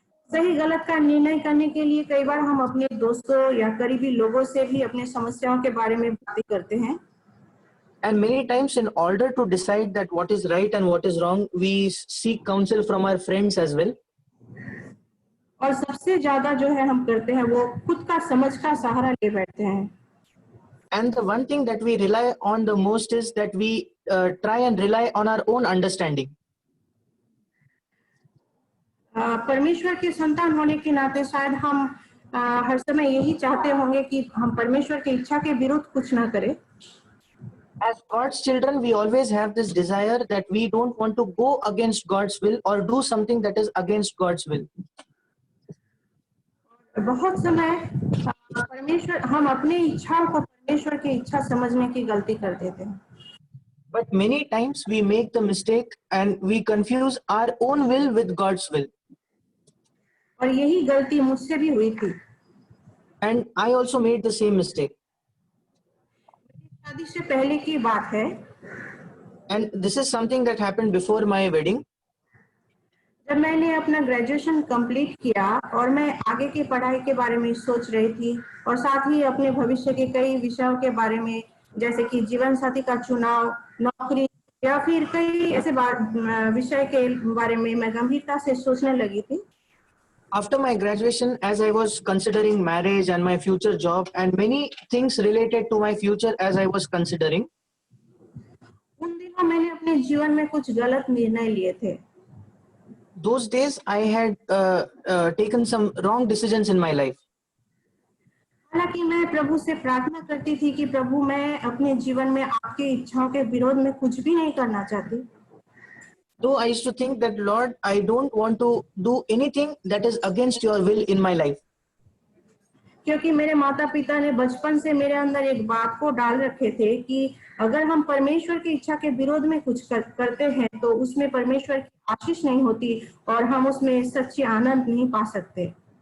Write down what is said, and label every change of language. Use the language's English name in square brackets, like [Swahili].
[Hindi] सही गलत का निर्णय करने के लिए कई बार हम अपने दोस्तों या करीबी लोगों से भी अपने समस्याओं के बारे में बातें करते हैं। [English] And many times in order to decide that what is right and what is wrong, we seek counsel from our friends as well. [Hindi] और सबसे ज्यादा जो है हम करते हैं वो खुद का समझ का सहारा ले बैठते हैं। [English] And the one thing that we rely on the most is that we try and rely on our own understanding. [Hindi] परमेश्वर के संतान होने के नाते शायद हम हर समय यही चाहते होंगे कि हम परमेश्वर की इच्छा के विरुद्ध कुछ ना करें. [English] As God's children, we always have this desire that we don't want to go against God's will or do something that is against God's will. [Hindi] बहुत समय परमेश्वर हम अपनी इच्छाओं को परमेश्वर की इच्छा समझने की गलती कर देते हैं. [English] But many times we make the mistake and we confuse our own will with God's will. [Hindi] और यही गलती मुझसे भी हुई थी. [English] And I also made the same mistake. [Hindi] शादी से पहले की बात है. [English] And this is something that happened before my wedding. [Hindi] जब मैंने अपना ग्रेजुएशन कंप्लीट किया और मैं आगे की पढ़ाई के बारे में सोच रही थी और साथ ही अपने भविष्य के कई विषयों के बारे में जैसे कि जीवन साथी का चुनाव, नौकरी या फिर कई ऐसे विषय के बारे में मैं गंभीरता से सोचने लगी थी. [English] After my graduation, as I was considering marriage and my future job and many things related to my future as I was considering, [Hindi] उन दिनों मैंने अपने जीवन में कुछ गलत निर्णय लिए थे. [English] those days I had taken some wrong decisions in my life. [Hindi] हालांकि मैं प्रभु से प्रार्थना करती थी कि प्रभु मैं अपने जीवन में आपकी इच्छाओं के विरोध में कुछ भी नहीं करना चाहती. [English] Though I used to think that, Lord, I don't want to do anything that is against your will in my life. [Hindi] क्योंकि मेरे माता पिता ने बचपन से मेरे अंदर एक बात को डाल रखे थे कि अगर हम परमेश्वर की इच्छा के विरोध में कुछ करते हैं तो उसमें परमेश्वर की आशीष नहीं होती और हम उसमें सच्ची आनंद नहीं पा सकते.